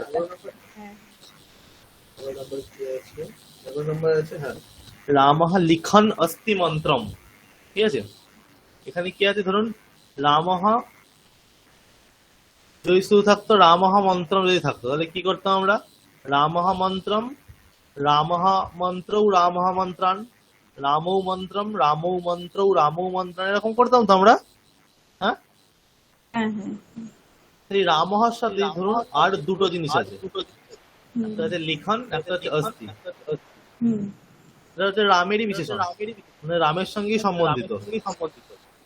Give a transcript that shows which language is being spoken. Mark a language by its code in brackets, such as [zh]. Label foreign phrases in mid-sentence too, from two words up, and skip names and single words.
[bn] নম্বরটা। হ্যাঁ 11 নাম্বার কি আছে? 11 নাম্বার আছে, হ্যাঁ, [sa] রামः লিখন অস্তি মন্ত্রম। [bn] ঠিক আছে, এখানে কি আছে ধরুন, রামः যদি শুধু থাকতো, [sa] রামः মন্ত্রম [bn] যদি থাকতো, তাহলে কি করতাম আমরা? [sa] রামः মন্ত্রম, রামः মন্ত্রৌ রামः মন্ত্রান, রামৌ মন্ত্রম রামৌ মন্ত্রৌ রামৌ মন্ত্রান, [bn] এরকম করতাম তো আমরা। হ্যাঁ, হ্যাঁ হ্যাঁ। এই রামহর সাথে ধরুন আর দুটো জিনিস আছে, হুম একটা হচ্ছে লিখন, একটা হচ্ছে অস্থি। হুম। এটা হচ্ছে রামেরই বিশেষণ, মানে রামের সঙ্গেই সম্বন্ধিত। ও